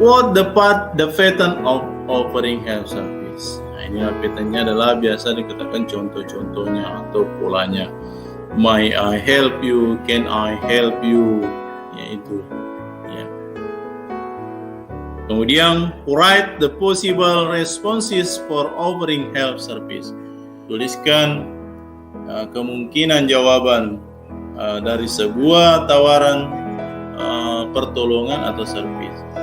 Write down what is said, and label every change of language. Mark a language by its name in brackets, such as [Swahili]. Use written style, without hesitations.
[English] What the pattern of offering help service? [Indonesian] Nah, ini patternnya adalah biasa dikatakan contoh-contohnya atau polanya. [English] May I help you? Can I help you? Yaitu. Ya. Kemudian, write the possible responses for offering help service. [Indonesian] Tuliskan kemungkinan jawaban dari sebuah tawaran pertolongan atau servis.